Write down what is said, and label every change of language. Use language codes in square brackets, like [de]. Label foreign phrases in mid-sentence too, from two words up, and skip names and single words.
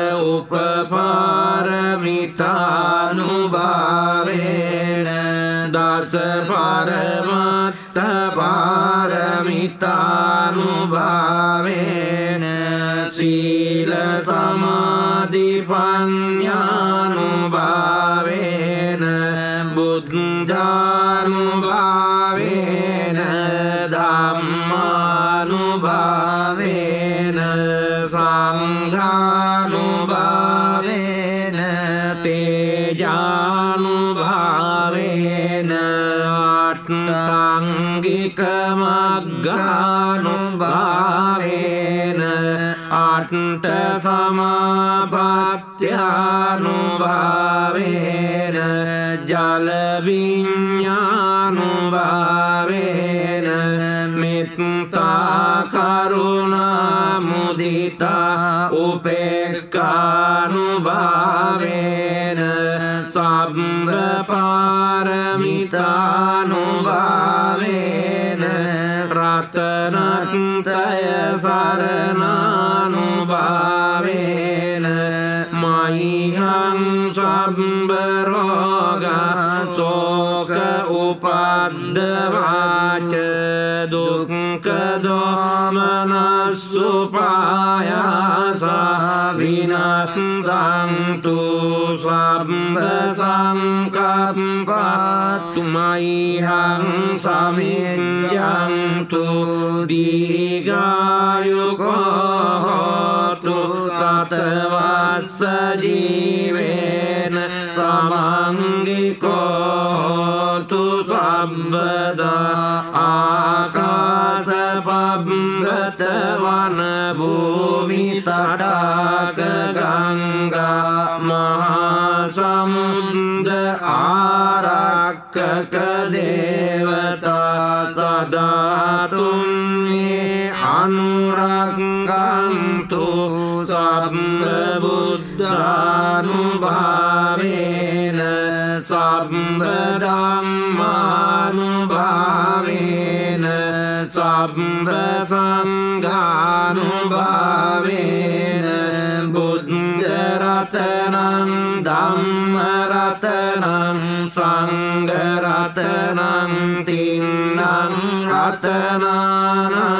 [pi] उपपारमितानुभावेन दश परमत्त पारमितानुभावेन शील समाधिपन्यानुभावेन बुद्धानुभावेन धम्मानुभावेन संघा තේජානුභාවේන අට්ඨංගික මග්ගානුභාවේන අට්ඨ සමාපත්ත්‍යානුභාවේන ජල විඤ්ඤානුභාවේන මෙත්තා කරුණා මුදිතා උපේක්ඛානුභාවේන සබ්බ පාරමිතානුභාවේන රතනත්‍රය සරණානුභාවේන මයිහං සබ්බ රෝග සෝක උපද්දවාච දුක්ඛ දෝමනස්සුපායාස විනස්සන්තු සබ්බ සංකප්පත්තු මයිහං සමිඤ්ඤන්තු දීඝායුකෝ හෝතු සතවස්ස ජීවේන සමංගිකෝ හෝතු සම්බදා ආකාශ පබ්බත වන භූමි තටාක ගංගා මහා සමුද්ද ආරක්කක දේවතා සදාතුම් මේ අනුරක්ඛන්තු සබ්බ බුද්ධානුභාවේන සබ්බ ධම්මානුභාවේන සබ්බ සංඝානුභාවේන බුද්ධ රතනං ධම්ම රතනං සංඝ රතනං තින්නං රතනානං